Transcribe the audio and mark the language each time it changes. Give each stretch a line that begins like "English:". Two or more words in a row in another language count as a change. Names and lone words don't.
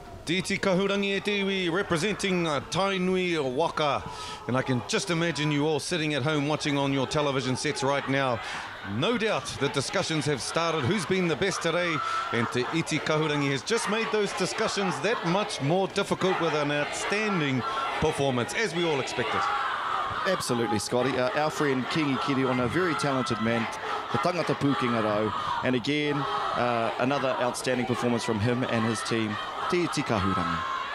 English: Iti Kahurangi
Māori: e te iwi
English: representing Tainui Waka. And I can just imagine you all sitting at home watching on your television sets right now. No doubt that discussions have started. Who's been the best today? And Te Iti Kahurangi has just made those discussions that much more difficult with an outstanding performance, as we all expected. Absolutely, Scotty. Our friend Kingi Kiriona, a very talented man, the
Māori: tangata pūkenga rau,
English: and again, another outstanding performance from him and his team, Te Iti Kahurangi.